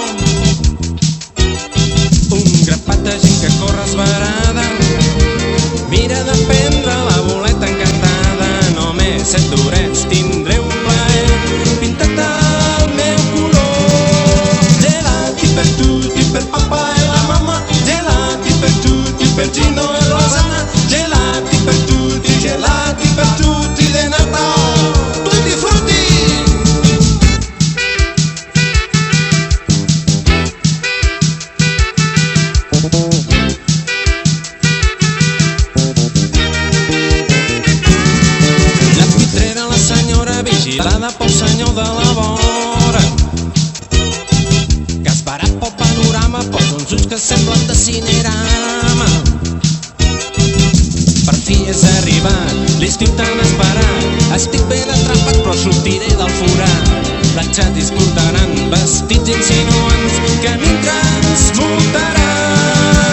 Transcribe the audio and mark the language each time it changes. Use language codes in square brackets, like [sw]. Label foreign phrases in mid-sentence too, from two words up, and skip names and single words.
[ca] Un grapat de gent que corre esverada mira de prendre la boleta encantada. Només 7 horets tindré un plaer pintat al meu color. [it] Gelati per tutti, per papà e la mamma, gelati per tutti, per Gino e Rosanna, gelati per tutti de Natale, tutti frutti. [ca] Vigilada pel senyor de la vora que esperat pel panorama posa uns ulls que semblen de cinerama. Per fi és arribat l'estiu tan esperat, estic ben atrapat però sortiré del forat. Platxatis portaran vestits insinuants que a mi transmutaran.